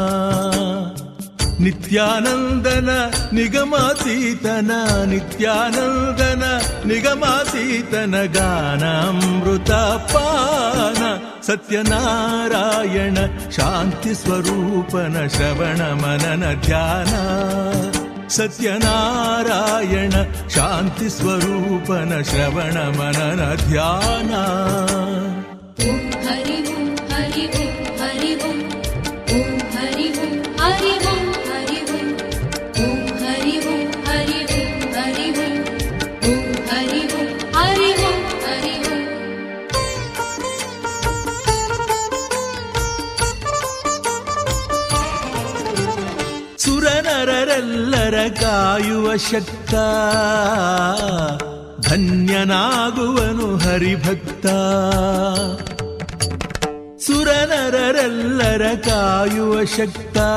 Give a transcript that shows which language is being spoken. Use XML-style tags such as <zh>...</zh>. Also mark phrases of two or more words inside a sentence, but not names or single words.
<kn>ನಿತ್ಯಾನಂದನ ನಿಗಮಾತೀತನ ನಿತ್ಯಾನಂದನ ನಿಗಮಾತೀತನ ಗಾನಾಮೃತ ಪಾನ ಸತ್ಯನಾರಾಯಣ ಶಾಂತಿ ಸ್ವರೂಪನ ಶ್ರವಣ ಮನನ ಧ್ಯಾನ ಸತ್ಯನಾರಾಯಣ ಶಾಂತಿ ಸ್ವರೂಪನ ಶ್ರವಣ ಮನನ ಧ್ಯಾನ</kn> <sa>ಓಂ ಹರಿ ಓಂ ಹರಿ ಓಂ ಹರಿ ಓಂ ಓಂ ಹರಿ ಓಂ ಹರಿ ಓಂ ಹರಿ ಓಂ ಓಂ ಹರಿ ಓಂ ಹರಿ ಓಂ ಹರಿ ಓಂ ಓಂ ಹರಿ ಓಂ ಹರಿ ಓಂ ಹರಿ ಓಂ</sa> <kn>ಸುರನರರೆಲ್ಲರ ಕಾಯುವ ಶಕ್ತ ಧನ್ಯನಾಗುವನು ಹರಿಭಕ್ತ ಸುರನರರೆಲ್ಲರ ಕಾಯುವ ಶಕ್ತ</kn>